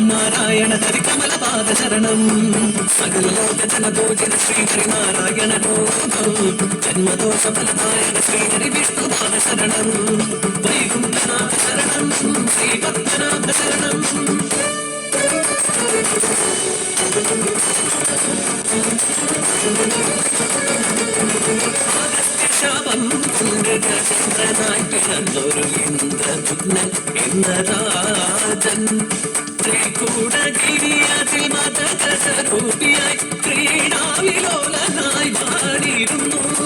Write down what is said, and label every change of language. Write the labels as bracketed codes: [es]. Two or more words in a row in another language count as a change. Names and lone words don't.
[sa] नारायण हरि कमलपादशरणं सकललोकजनभोजन श्रीहरिनारायण रूपं जन्मदोषफलदायक श्रीहरि विष्णुपादशरणं वैकुण्ठनाथ शरणं श्रीपद्मनाथ शरणं [ml] ശാപം ചന്ദ്രനായി പിറന്നൊരു ഇന്ദ്രദുഗ്നൻ ഇന്ദ്രരാജൻ ത്രികൂടഗിരിയതിൽ മതകരൂപിയായി ക്രീഡാവിലോലനായി മാറിയിരുന്നു